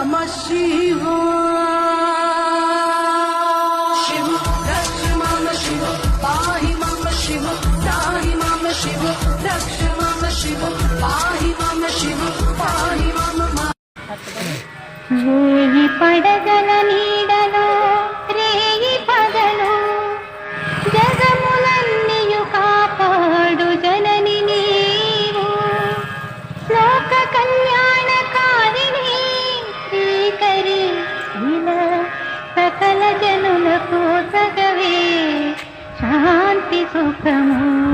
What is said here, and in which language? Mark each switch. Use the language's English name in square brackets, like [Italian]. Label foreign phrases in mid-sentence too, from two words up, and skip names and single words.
[Sanskrit] शिव रक्ष मम शिव पाहि मम शिव त्राहि मम शिव रक्ष मम शिव पाहि मम शिव पाहि मम [Telugu] వేయి పడగల నీడలో రేయి పగలు జగములన్నీయు కాపాడు జనని నీవు లోక కళ్యాణకారిణి శ్రీకరి ఇలా సకల జనులకు సగవే శాంతి సుఖము.